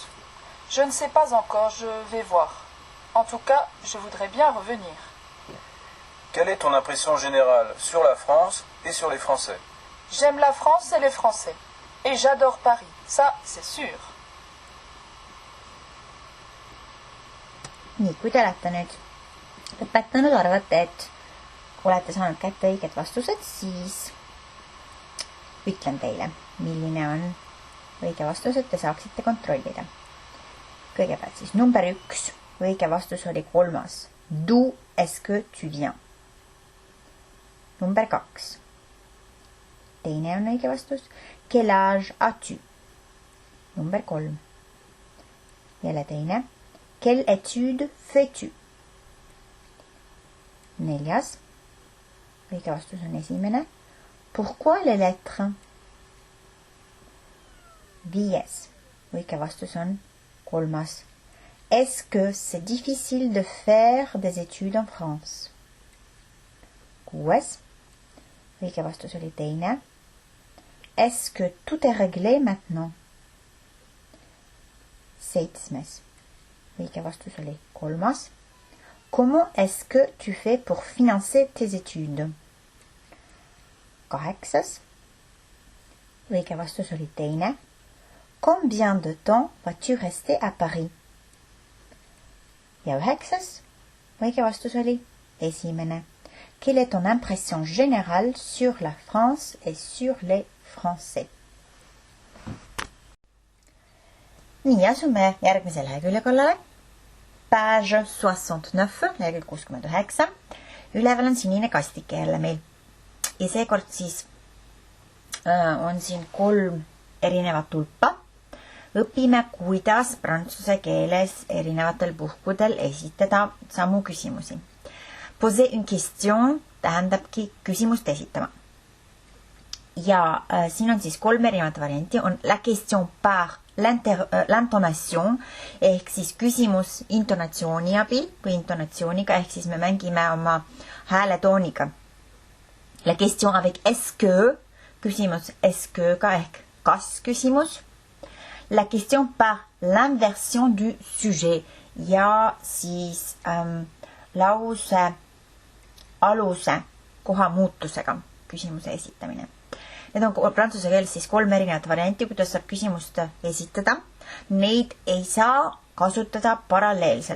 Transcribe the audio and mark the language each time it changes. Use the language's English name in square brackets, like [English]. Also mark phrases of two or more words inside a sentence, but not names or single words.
[French] Je ne sais pas encore, je vais voir. En tout cas, je voudrais bien revenir. Quelle est ton impression générale sur la France et sur les Français? J'aime la France et les Français. Et j'adore Paris, ça c'est sûr. [Estonian] Nii, kui te olete nüüd lõpetanud, arvate, et olete saanud kätte õiged vastused, siis ütlen teile, milline on õige vastus, et te saaksite kontrollida. Kõigepealt siis number 1, õige vastus oli 3. [French] D'où est-ce que tu viens? [Estonian] Number 2. Teine on õige vastus. [French] Quel âge as-tu? [Estonian] Number 3. Jälle teine. [French] Quelle étude fais-tu? 4. [Estonian] Õige vastus on esimene. [French] Pourquoi les lettres? [Estonian] 5. Õige vastus on 3. [French] Est-ce que c'est difficile de faire des études en France? [Estonian] 6. Õige vastus oli teine. [French] Est-ce que tout est réglé maintenant? [Estonian] 7. Õige vastus oli 3. [French] Comment est-ce que tu fais pour financer tes études? [Estonian] 8. Õige vastus oli teine. [French] Combien de temps vas-tu rester à Paris? [Estonian] Ja 9. Õige vastus oli esimene. [French] Quelle est ton impression générale sur la France et sur les Français? [Estonian] Nii, asume järgmise lehekülje kallale. Page 69, lehekülg 69. Üleval on sinine kastike jälle meil. Ja seekord siis on siin 3 erinevat tulpa. Õpime, kuidas prantsuse keeles erinevatel puhkudel esitada samu küsimusi. [French] Poser une question [Estonian] tähendabki küsimust esitama. Ja siin on siis 3 erinevat varianti. [French] On la question par l'intonation [Estonian] ehk siis küsimus intonatsiooni abil või intonatsiooniga ehk siis me mängime oma hääletooniga. [French] La question avec est-ce que [Estonian] küsimus [French] est-ce que- [Estonian] ga ehk kas küsimus. [French] La question par l'inversion du sujet [Estonian] ja siis lause aluse koha muutusega küsimuse esitamine. Need on prantsuse keeles siis 3 erinevat varianti, kuidas saab küsimust esitada. Neid ei saa kasutada paralleelselt.